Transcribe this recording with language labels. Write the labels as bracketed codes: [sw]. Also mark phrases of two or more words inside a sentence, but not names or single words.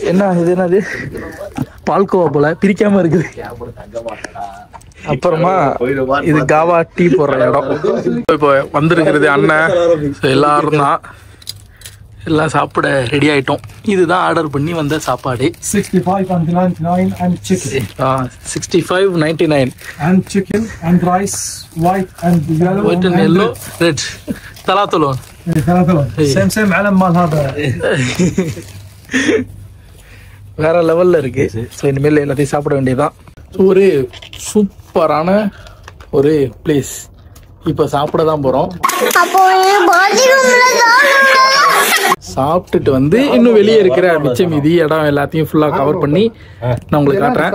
[ta] என்ன இது, என்னது பால்கோவா போல பிரிக்காம இருக்குது. அப்புறமா இது காவா டீ போடுற இடம். இப்போ வந்திருக்கிறது அண்ணன் எல்லாரும் தான். எல்லாம் சாப்பிட ரெடி ஆயிட்டோம். இதுதான் ஆர்டர் பண்ணி வந்த சாப்பாடு. [en] 65.99 and chicken. 65.99 And chicken and rice, white and yellow. white and yellow, red. [ar] ثلاثة لون. same علم مال هذا. [ta] வேற லெவல்ல இருக்கு. ஸோ இனிமேல் எல்லாத்தையும் சாப்பிட வேண்டியதுதான். ஒரு சூப்பரான ஒரு பிளேஸ். இப்போ சாப்பிட தான் போறோம். சாப்பிட்டுட்டு வந்து இன்னும் வெளியே இருக்கிற மிச்ச மீதி இடம் எல்லாத்தையும் [en] fully cover [ta] பண்ணி நான் உங்களுக்கு காட்டுறேன்.